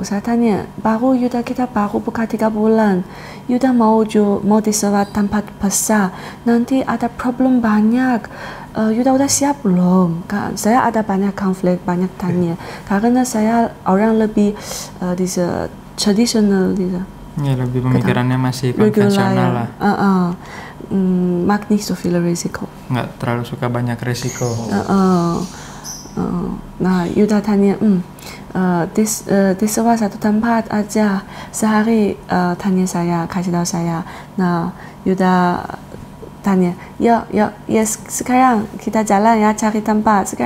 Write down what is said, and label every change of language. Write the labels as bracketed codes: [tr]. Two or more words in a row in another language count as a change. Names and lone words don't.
[id] Saya tanya, kita baru buka 3 bulan, Yuda mau disewa tempat besar, nanti ada problem banyak. Yuda udah siap belum? Kan saya ada banyak konflik, banyak tanya. Karena saya orang lebih tradisional gitu. Ya lebih pemikirannya masih konvensional lah. [de] Mag nicht so viel Risiko. [id] Nggak terlalu suka banyak risiko. Nah, Yuda tanya, disewa satu tempat aja sehari, tanya saya, kasih tahu saya. Nah, Yuda tanya, sekarang kita jalan ya cari tempat.